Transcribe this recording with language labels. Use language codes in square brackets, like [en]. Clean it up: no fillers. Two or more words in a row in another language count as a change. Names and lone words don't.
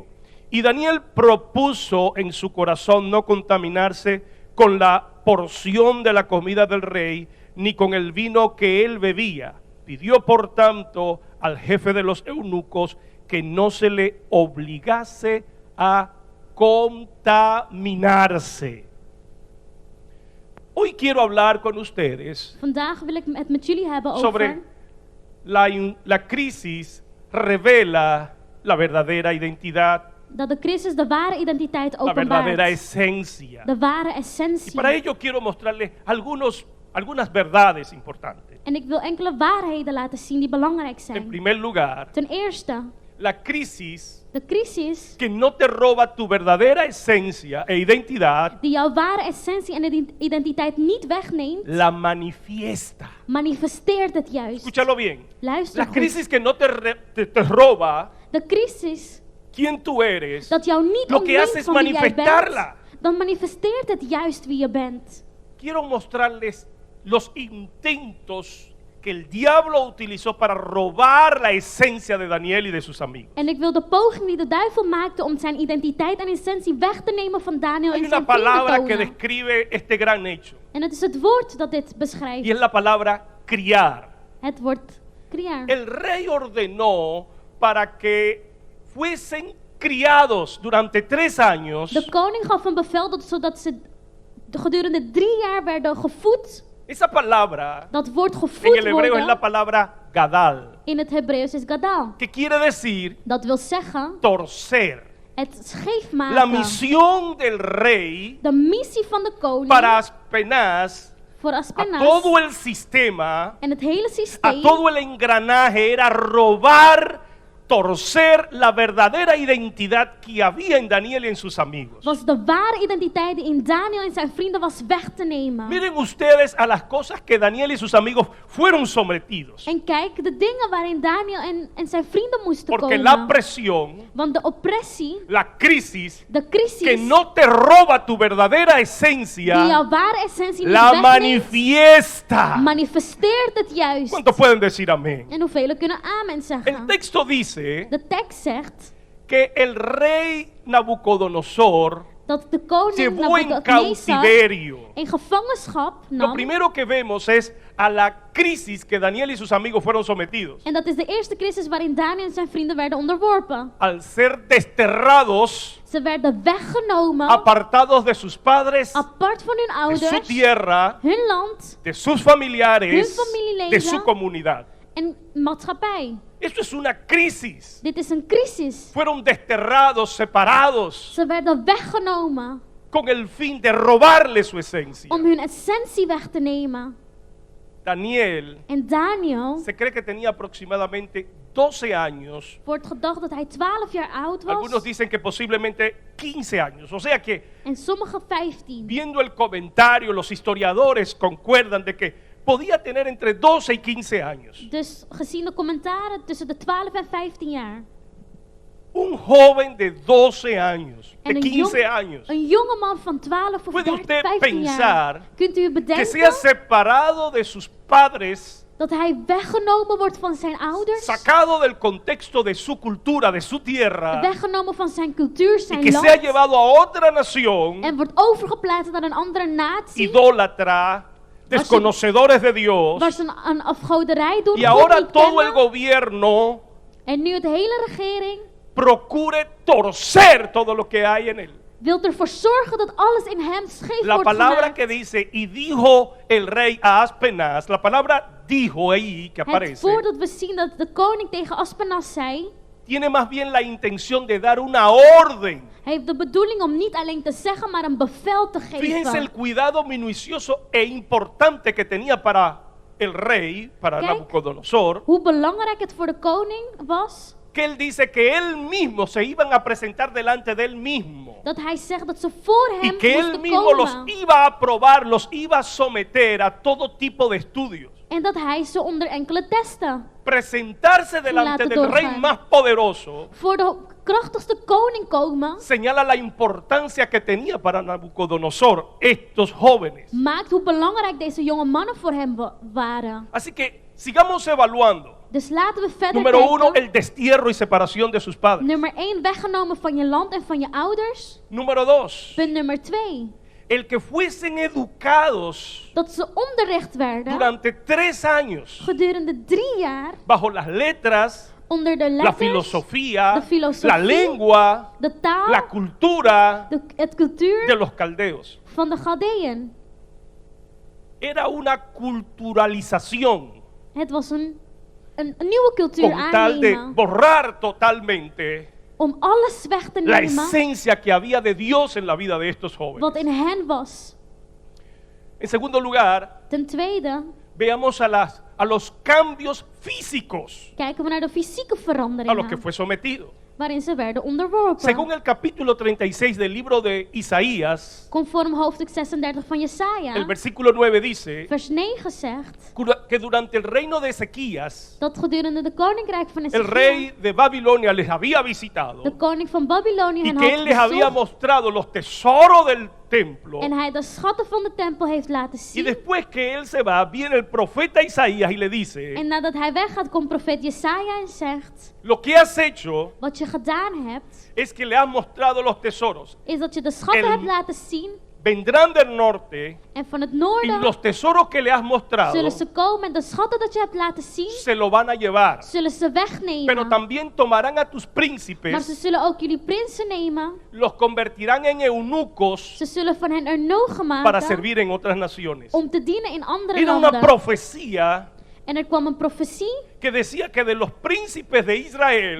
[es] Y Daniel propuso en su corazón no contaminarse con la porción de la comida del rey, ni con el vino que él bebía. Pidió por tanto al jefe de los eunucos que no se le obligase a contaminarse. Hoy quiero hablar con ustedes [nl] Vandaag wil ik het met jullie hebben [es] sobre [nl] over [es] la crisis revela la verdadera identidad, [nl] dat de crisis de ware identiteit [es] la verdadera [nl] openbaart. [es] esencia. [nl] De ware [es] Y [nl] essentie. [es] para ello quiero mostrarles algunas verdades importantes. [nl] En ik wil enkele waarheden laten zien die belangrijk [es] En [nl] zijn. [es] primer lugar, [nl] Ten eerste, [es] la crisis [nl] de crisis [es] que no te roba tu verdadera esencia e identidad, [nl] die jouw ware essentie en identiteit niet wegneemt, [es] la manifiesta. [nl] manifesteert het juist. [es] Escúchalo bien. [nl] Luister [es] La [nl] goed. [es] crisis que no te roba [nl] De crisis [es] quién tú eres, [nl] dat jou niet [es] lo que hace [nl] ontneemt [es] es [nl] van wie jij [es] manifestarla. [nl] bent, dan manifesteert het juist wie je bent. [es] Quiero mostrarles los intentos que el diablo utilizó para robar la esencia de Daniel y de sus amigos. [nl] En ik wil de poging die de duivel maakte om zijn identiteit en essentie weg te nemen van Daniel [es] Hay [nl] en [es] una [nl] zijn vrienden [es] palabra que [nl] tonen. [es] describe este gran hecho [nl] En het is het woord dat dit [es] y [nl] beschrijft. [es] es la palabra criar. [nl] Het woord creëer. [es] El rey ordenó para que fuesen criados durante 3 años. [nl] De koning gaf een bevel zodat ze gedurende 3 jaar werden gevoed. [es] Esa palabra [nl] Dat woord [es] en [nl] gevoed [es] el hebreo es la [nl] worden [es] palabra gadal, [nl] in het Hebreeuws is gadal. [es] que quiere decir [nl] Dat wil zeggen [es] torcer. [nl] het scheef [es] La [nl] maken. [es] misión del rey [nl] De missie van de koning [es] para Aspenaz, [nl] voor [es] a [nl] Aspenaz [es] todo el sistema, [nl] en het hele [es] a [nl] systeem [es] todo el engranaje, era robar, torcer la verdadera identidad que había en Daniel y en sus amigos. [nl] was de ware identiteit die in Daniel en zijn vrienden was weg te nemen. [es] Miren ustedes a las cosas que Daniel y sus amigos fueron sometidos. [nl] En kijk, de dingen waarin Daniel en zijn vrienden moesten [es] Porque [nl] komen. [es] la presión, [nl] Want de oppressie, [es] la crisis, [nl] de crisis, [es] que no te roba tu verdadera [nl] die [es] esencia, [nl] jouw ware essentie niet [es] la [nl] wegneemt, [es] manifiesta. [nl] manifesteert het juist. [es] ¿Cuántos pueden decir amén? [nl] En hoeveel kunnen amen [es] El [nl] zeggen? [es] texto dice [nl] De tekst zegt [es] que el rey Nabucodonosor [nl] dat de koning [es] llevó en [nl] Nabukadnezar [es] cautiverio. [nl] in gevangenschap [es] Lo [nl] nam. [es] primero que vemos es a la crisis que Daniel y sus amigos fueron sometidos. [nl] En dat is de eerste crisis waarin Daniel en zijn vrienden werden onderworpen. [es] Al ser desterrados, [nl] Ze werden weggenomen, [es] apartados de sus padres, [nl] apart van hun [es] de su [nl] ouders, [es] tierra, [nl] hun land [es] de sus familiares, [nl] Hun familieleden. [es] de su comunidad. [nl] en maatschappij. [es] Esto es una crisis. [nl] Dit is een crisis. [es] Fueron desterrados, separados, [nl] Ze werden weggenomen [es] con el fin de robarle su esencia. [nl] om hun essentie weg te nemen. [es] Daniel [nl] En Daniel [es] se cree que tenía aproximadamente 12 años. [nl] wordt gedacht dat hij 12 jaar oud [es] Algunos [nl] was. [es] dicen que posiblemente 15 años. O sea que, [nl] En sommige 15. [es] viendo el comentario, los historiadores concuerdan de que podía tener entre 12 y 15 años. [nl] Dus gezien de commentaren tussen de 12 en 15 jaar. [es] Un joven de 12 años, de [nl] En een [es] 15 años, [nl] Een jongeman van 12 of [es] ¿Puede usted [nl] 15 [es] pensar [nl] jaar. Kunt u [es] que sea [nl] bedenken [es] separado de sus padres, [nl] dat hij weggenomen wordt van zijn ouders? [es] sacado del contexto de su cultura, de su tierra, [nl] Weggenomen van zijn cultuur, [es] y [nl] zijn [es] que sea [nl] land. [es] llevado a otra nación [nl] En wordt overgeplaatst naar een andere natie. [es] idólatra, desconocedores de Dios, [nl] waar ze een afgoderij doen, [es] y [nl] God [es] ahora [nl] niet [es] todo el [nl] kennen. [es] gobierno [nl] En nu de hele regering [es] procure torcer todo lo que hay en él. [nl] wil ervoor zorgen dat alles in hem scheef [es] La [nl] wordt [es] palabra [nl] gemaakt. [es] que dice, y dijo el rey a Aspenaz, la palabra dijo ahí que [nl] Het [es] aparece, [nl] voordat we zien dat de koning tegen Aspenas zei, [es] tiene más bien la intención de dar una orden. [nl] hij heeft de bedoeling om niet alleen te zeggen, maar een bevel te [es] Fíjense el [nl] geven. [es] cuidado minucioso e importante que tenía para el rey, para [nl] Kijk. [es] Nabucodonosor, [nl] Hoe belangrijk het voor de koning was, [es] que él dice que él mismo se iban a presentar delante de él mismo. [nl] dat hij zegt dat ze voor [es] Y [nl] hem [es] que él [nl] moesten [es] mismo los [nl] komen. [es] iba a probar, los iba a someter a todo tipo de estudios. [nl] En dat hij ze onder enkele testen. [es] Presentarse delante [nl] Laten [es] del rey [nl] doorgaan. [es] más poderoso [nl] Voor de krachtigste koning komen, [es] señala la importancia que tenía para Nabucodonosor estos jóvenes. [nl] maakt hoe belangrijk deze jonge mannen voor hem waren. [es] Así que sigamos evaluando. [nl] Dus laten we verder [es] Número uno, [nl] kijken. [es] el destierro y separación de sus padres. [nl] Nummer 1, weggenomen van je land en van je ouders. [es] Número dos, [nl] Punt nummer 2, [es] el que fuesen educados [nl] dat ze onderricht werden [es] durante 3 años [nl] gedurende 3 jaar [es] bajo las letras, [nl] onder de [es] la [nl] letters, [es] filosofía, [nl] de filosofie, [es] la lengua, [nl] de taal, [es] la cultura [nl] het cultuur [es] de los caldeos. [nl] van de Galdeën. [es] Era una culturalización [nl] Het was een nieuwe cultuur [es] con tal de [nl] aannemen [es] borrar totalmente [nl] om alles weg te [es] la [nl] nemen [es] esencia que había de Dios en la vida de estos jóvenes. [nl] wat in hen was. [es] En segundo lugar, [nl] Ten tweede, [es] veamos a los cambios físicos [nl] kijken we naar de fysieke [es] a los que [nl] veranderingen [es] fue sometido. [nl] waarin ze werden onderworpen. [es] Según el capítulo 36 del libro de Isaías, [nl] Conform hoofdstuk 36 van [es] el [nl] Jesaja, [es] versículo 9 dice [nl] vers 9 zegt [es] que durante el reino de Ezequías, [nl] dat gedurende de koninkrijk van [es] el [nl] Ezekiel, [es] rey de Babilonia les había visitado [nl] de koning van Babylonië [es] y [nl] hen [es] que [nl] had [es] él les había [nl] bezocht [es] mostrado los tesoros del templo. [nl] en hij de schatten van de tempel heeft laten [es] Y [nl] zien. [es] después que él se va, viene el profeta Isaías y le dice, [nl] En nadat hij weggaat, komt profeet Jesaja en zegt, [es] lo que has hecho [nl] wat je gedaan hebt, [es] es que le has mostrado los tesoros. [nl] is dat je de schatten [es] El- [nl] hebt laten zien [es] Vendrán del norte [nl] en van het [es] y [nl] noorden [es] los tesoros que le has mostrado [nl] zullen ze komen en de schatten dat je hebt laten zien, [es] se lo van a llevar. [nl] zullen ze [es] Pero [nl] wegnemen. [es] también tomarán a tus [nl] Maar ze [es] príncipes, [nl] zullen ook jullie prinsen nemen. [es] los convertirán en eunucos [nl] Ze zullen van hen eunuchen [es] para [nl] maken [es] servir en otras naciones. [nl] om te dienen in andere [es] Era una [nl] landen. [es] profecía [nl] En er kwam een profetie [es] que decía que de los príncipes de Israel